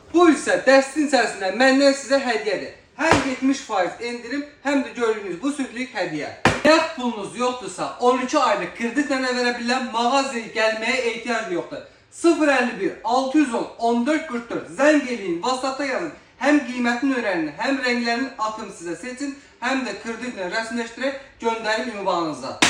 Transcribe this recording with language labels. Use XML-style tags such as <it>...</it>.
<az>Bu isə dəstin içərisində məndən sizə hədiyyədir.</az> <tr>Hem 70% indirim, hem de gördüğünüz bu sütlük hediye. Eğer pulunuz yoktursa 12 aylık kredi verebilen mağazaya gelmeye ehtiyaç yoktur.</tr> <az>051 610 14 44 zəng eləyin, WhatsApp'ta yazın.</az> <tr>Hem qiymətini öğrenin, hem renklerini atın size seçin, hem de kreditle</tr> <az>rəsmiləşdirək göndərim ünvanınıza.</az>